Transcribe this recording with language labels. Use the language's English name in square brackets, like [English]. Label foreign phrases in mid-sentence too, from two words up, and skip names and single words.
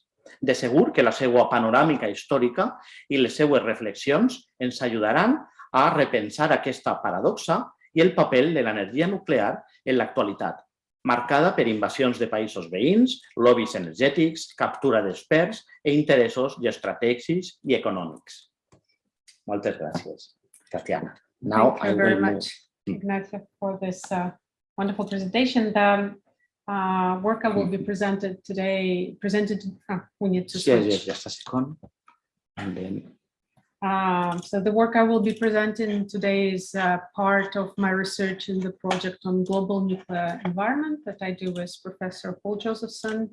[Catalan] De segur que la seva panoràmica històrica i les seues reflexions ens ajudaran a repensar aquesta paradoxa i el paper de l'energia nuclear en l'actualitat, marcada per invasions de països veïns, lobbies energètics, captura d'experts i interessos geoestratègics i econòmics. Moltes gràcies, Tatiana. [English] Thank you very much, Ignacio, for this wonderful presentation. The work I will be presented today, we need to switch. Yes, just a second. And then... So the work I will be presenting today is part of my research in the project on global nuclear environment that I do with Professor Paul Josephson.